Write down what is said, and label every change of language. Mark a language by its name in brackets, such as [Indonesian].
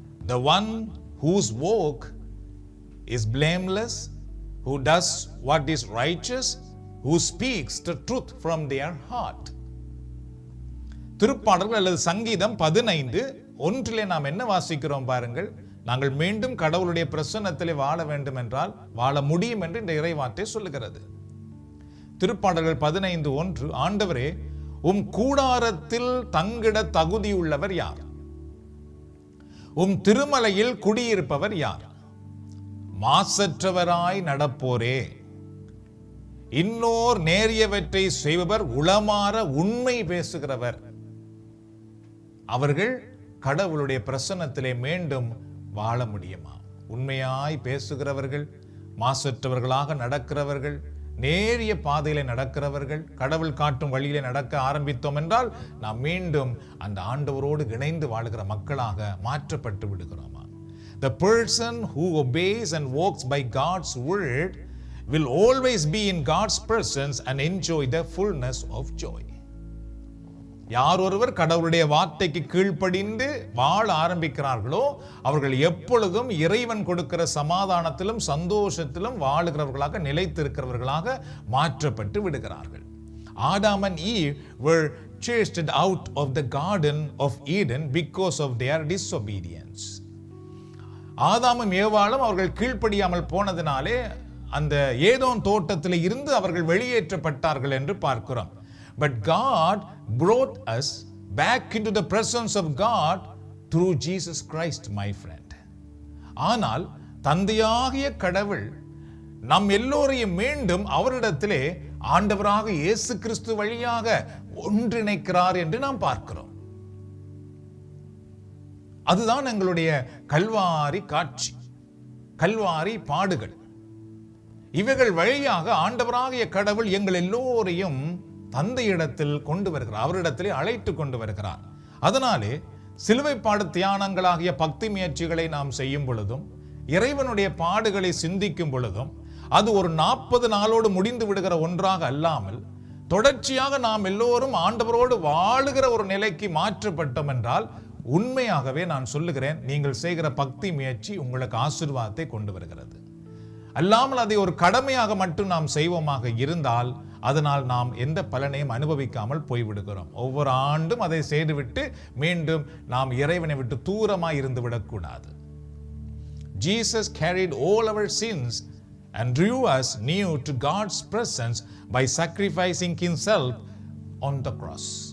[English] The one whose walk is blameless, who does what is righteous, who speaks the truth from their heart. [Tamil] திருப்பாடல்கள் அல்லது சங்கீதம் 15:1 நாம் என்ன வாசிக்கிறோம் பாருங்கள். நாங்கள் மீண்டும் கடவுளுடைய பிரசன்னத்திலே வாழ வேண்டும் என்றால் வாழ முடியும் என்று இந்த இறைவார்த்தை சொல்லுகிறது. திருப்பாடல்கள் 15:1, ஆண்டவரே, உம் கூடாரத்தில் தங்கிட தகுதியுள்ளவர் யார்? உம் திருமலையில் குடியிருப்பவர் யார்? மாசற்றவராய் நடப்போரே, இன்னோர் நேரியவற்றை செய்பவர், உளமாற உண்மை பேசுகிறவர். அவர்கள் கடவுளுடைய பிரசன்னத்திலே மீண்டும் வாழ முடியுமா? உண்மையாய் பேசுகிறவர்கள், மாசற்றவர்களாக நடக்கிறவர்கள், நேரிய பாதையிலே நடக்கிறவர்கள், கடவுள் காட்டும் வழியிலே நடக்க ஆரம்பித்தோம் என்றால் நாம் மீண்டும் அந்த ஆண்டவரோடு இணைந்து வாழுகிற மக்களாக மாற்றப்பட்டு விடுகிறோமா? [English] The person who obeys and walks by God's word will always be in God's presence and enjoy the fullness of joy. [Tamil] யார் ஒருவர் கடவுளுடைய வார்த்தைக்கு கீழ்ப்படிந்து வாழ ஆரம்பிக்கிறார்களோ அவர்கள் எப்பொழுதும் இறைவன் கொடுக்கிற சமாதானத்திலும் சந்தோஷத்திலும் வாழுகிறவர்களாக நிலைத்திருக்கிறவர்களாக மாற்றப்பட்டு விடுகிறார்கள். [English] Adam and Eve were chased out of the Garden of Eden because of their disobedience. [Tamil] ஆதாமும் ஏவாளும் அவர்கள் கீழ்ப்படியாமல் போனதினாலே அந்த ஏதோம் தோட்டத்தில் இருந்து அவர்கள் வெளியேற்றப்பட்டார்கள் என்று பார்க்கிறோம். [English] But God brought us back into the presence of God through Jesus Christ, my friend. [Tamil] ஆனால் தந்தையாகிய கடவுள் நம் எல்லோரையும் மீண்டும் அவரிடத்திலே ஆண்டவராக இயேசு கிறிஸ்து வழியாக ஒன்றிணைக்கிறார் என்று நாம் பார்க்கிறோம். அதுதான் எங்களுடைய கல்வாரி காட்சி, கல்வாரி பாடுகள். இவைகள் வழியாக ஆண்டவராகிய கடவுள் எங்கள் எல்லோரையும் தந்தையிடத்தில் கொண்டு வருகிறார், அவரிடத்திலே அழைத்து கொண்டு வருகிறார். அதனாலே சிலுவை பாடு தியானங்களாகிய பக்தி முயற்சிகளை நாம் செய்யும் பொழுதும் இறைவனுடைய பாடுகளை சிந்திக்கும் பொழுதும் அது ஒரு 40 நாளோடு முடிந்து விடுகிற ஒன்றாக அல்லாமல் தொடர்ச்சியாக நாம் எல்லோரும் ஆண்டவரோடு வாழுகிற ஒரு நிலைக்கு மாற்றப்பட்டோம் என்றால் உண்மையாகவே நான் சொல்லுகிறேன், நீங்கள் செய்கிற பக்தி முயற்சி உங்களுக்கு ஆசீர்வாதத்தை கொண்டு வருகிறது. அல்லாமல் அதை ஒரு கடமையாக மட்டும் நாம் செய்வோமாக இருந்தால் அதனால் நாம் எந்த பலனையும் அனுபவிக்காமல் போய்விடுகிறோம். ஒவ்வொரு ஆண்டும் அதை செய்துவிட்டு மீண்டும் நாம் இறைவனை விட்டு தூரமாய் இருந்து விடக்கூடாது. [English] Jesus carried all our sins and drew us near to God's presence by sacrificing himself on the cross.